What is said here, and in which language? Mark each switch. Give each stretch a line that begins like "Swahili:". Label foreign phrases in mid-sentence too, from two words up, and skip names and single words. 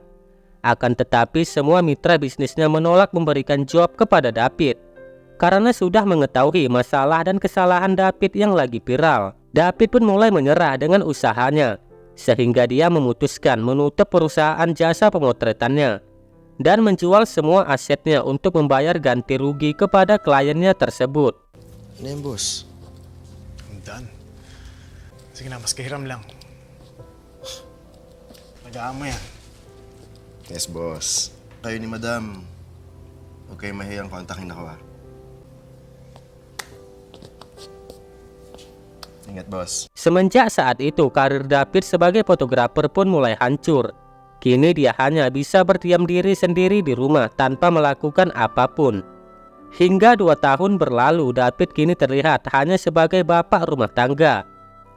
Indonesian: Akan tetapi semua mitra bisnisnya menolak memberikan job kepada David karena sudah mengetahui masalah dan kesalahan David yang lagi viral. David pun mulai menyerah dengan usahanya, sehingga dia memutuskan menutup perusahaan jasa pemotretannya dan menjual semua asetnya untuk membayar ganti rugi kepada kliennya tersebut.
Filipino: Ano yun, boss?
English: I'm done.
Filipino: Sige na, mas kahiram lang. Nag-aamo yan.
English: Yes, boss.
Filipino: Kayo ni madam, huwag kayo mahiyang kontakin ako, ha? Ingat, boss.
Indonesian: Semenjak saat itu, karir David sebagai fotografer pun mulai hancur. Kini dia hanya bisa berdiam diri sendiri di rumah tanpa melakukan apapun. Hingga 2 tahun berlalu, David kini terlihat hanya sebagai bapak rumah tangga.